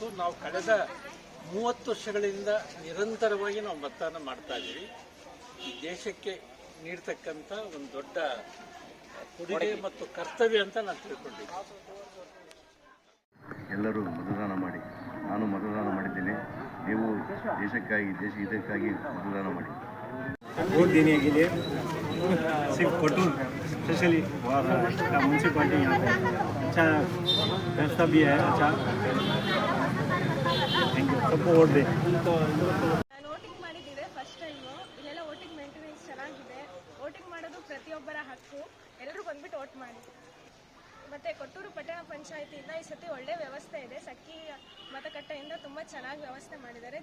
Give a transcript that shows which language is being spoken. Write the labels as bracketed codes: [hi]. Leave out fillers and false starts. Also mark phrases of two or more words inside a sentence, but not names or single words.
[kn] ನಾವು ಕಳೆದ 30 ವರ್ಷಗಳಿಂದ ನಿರಂತರವಾಗಿ ನಾವು ಮತದಾನ ಮಾಡ್ತಾ ಇದ್ದೀವಿ. ಈ ದೇಶಕ್ಕೆ ನೀಡ್ತಕ್ಕಂಥ ಒಂದು ದೊಡ್ಡ ಕೊಡುಗೆ ಮತ್ತು ಕರ್ತವ್ಯ ಅಂತ ನಾನು ತಿಳ್ಕೊಂಡಿದ್ದೀನಿ. ಎಲ್ಲರೂ ಮತದಾನ ಮಾಡಿ. ನಾನು ಮತದಾನ ಮಾಡಿದ್ದೇನೆ. ನೀವು ದೇಶಕ್ಕಾಗಿ ಇದಕ್ಕಾಗಿ ಮತದಾನ ಮಾಡಿ. [hi] वोट देने के लिए सिर्फ कटूर [en] specially municipality [hi] यहाँ पे अच्छा व्यवस्था भी है. अच्छा [en] thank you. [hi] सबको वोट दे. [kn] ವೋಟಿಂಗ್ ಮಾಡಿದ್ದೀವಿ [en] first time. [kn] ಇಲ್ಲೆಲ್ಲ [en] voting maintenance [kn] ಚೆನ್ನಾಗಿದೆ. ವೋಟಿಂಗ್ ಮಾಡೋದು ಪ್ರತಿಯೊಬ್ಬರ ಹಕ್ಕು. ಎಲ್ಲರೂ ಬಂದ್ಬಿಟ್ಟು ವೋಟ್ ಮಾಡಿ. ಮತ್ತು ಕೊಟ್ಟೂರು ಪಟ್ಟಣ ಪಂಚಾಯತಿಯಿಂದ ಈ ಸತಿ ಒಳ್ಳೆ ವ್ಯವಸ್ಥೆ ಇದೆ. ಸಖಿ ಮತಗಟ್ಟೆಯಿಂದ ತುಂಬ ಚೆನ್ನಾಗಿ ವ್ಯವಸ್ಥೆ ಮಾಡಿದ್ದಾರೆ.